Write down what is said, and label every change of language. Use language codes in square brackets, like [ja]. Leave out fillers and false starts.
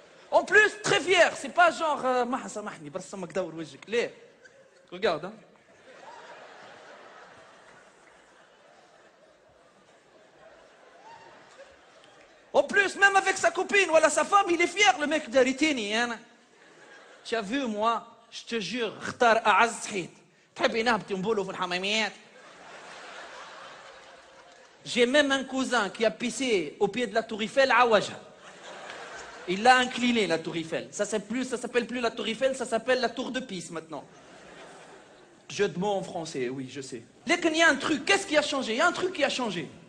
[fr] En plus, très fier, c'est pas genre, regarde, hein. En plus, même avec sa copine, voilà, sa femme, il est fier, le mec d'Aritini, hein. Tu as vu, moi, je te jure, [ar] اختار أعز حيط. تحبي نهبطي نبولوا في الحماميات. [fr] J'ai même un cousin qui a pissé au pied de la Tour Eiffel à Ouaja. Il l'a incliné, la Tour Eiffel. Ça s'appelle plus la Tour Eiffel, ça s'appelle la Tour de Pisse maintenant. Jeu de mots en français, oui, je sais. Là, il y a un truc, qu'est-ce qui a changé? Il y a un truc qui a changé.